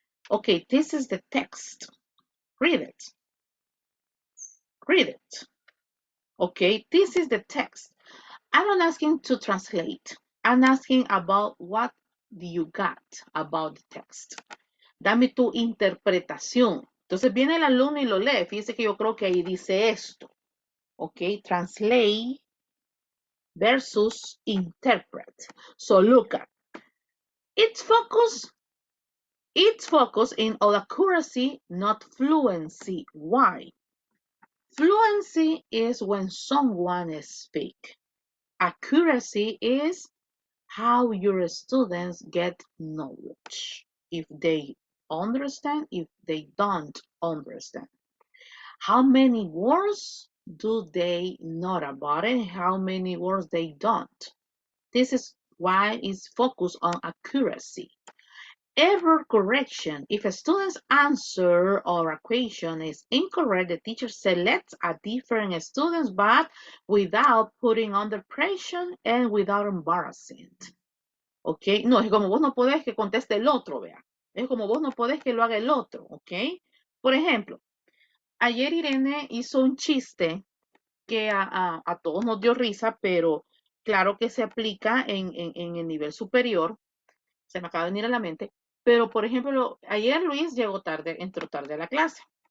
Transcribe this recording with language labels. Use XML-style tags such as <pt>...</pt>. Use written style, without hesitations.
<en>Okay, this is the text. Read it. Read it. Okay, this is the text. I'm not asking to translate. I'm asking about what do you got about the text.</en> <es>Dame tu interpretación. Entonces viene el alumno y lo lee. Fíjese que yo creo que ahí dice esto.</es> <en>Ok, translate versus interpret. So look at its focus in on accuracy, not fluency. Why? Fluency is when someone speaks. Accuracy is how your students get knowledge. If they understand, if they don't understand. How many words do they know about it? How many words they don't? This is why it's focused on accuracy. Error correction. If a student's answer or equation is incorrect, the teacher selects a different student, but without putting under pressure and without embarrassing.</en> <es>¿Ok? No, es como vos no podés que conteste el otro, vea. Es como vos no podés que lo haga el otro, ¿ok? Por ejemplo, ayer Irene hizo un chiste que a todos nos dio risa, pero claro que se aplica en el nivel superior, se me acaba de venir a la mente, pero por ejemplo, ayer Luis llegó tarde, entró tarde a la clase.</es>